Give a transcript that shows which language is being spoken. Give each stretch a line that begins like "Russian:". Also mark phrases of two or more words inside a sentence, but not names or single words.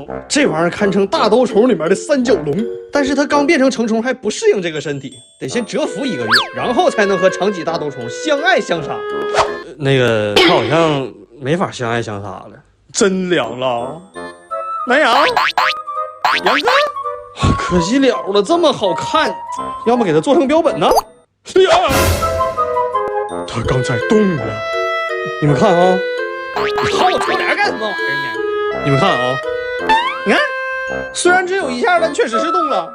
Chinese: 這玩意兒堪稱大兜蟲裡面的三角龍，但是它剛變成成蟲還不適應這個身體，得先蟄伏1個月，然後才能和長脊大兜蟲相愛相殺。那個他好像沒法相愛相殺了，真涼了。南洋，楊哥，可惜了，這麼好看，要麼給它做成標本呢？是呀，它剛才動了，你們看啊。你薅我窗簾幹什麼玩意兒呢？你們看啊，你看，雖然只有1下，但確實是動了。